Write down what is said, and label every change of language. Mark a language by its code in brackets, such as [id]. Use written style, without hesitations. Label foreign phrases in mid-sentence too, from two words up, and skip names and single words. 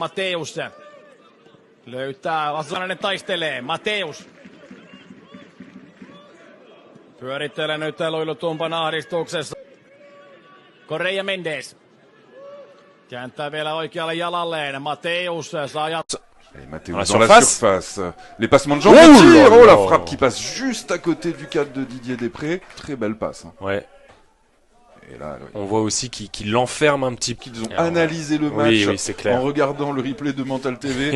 [fi] Mateus löytää, Vassanainen taistelee, Mateus. Pyörittelee nyt luilutumpan ahdistuksessa. Correia Mendes. Kääntää vielä oikealle jalalleen, Mateus saa jatkaa. [fr] Et Mateus dans la surface. Les passements de jambes. Oh la frappe qui passe juste à côté du cadre de Didier Després. Très belle passe. Hein. Ouais. Et là, on voit aussi qu'il l'enferme un petit peu. Ils ont analysé le match c'est clair. en regardant le replay de Mental TV.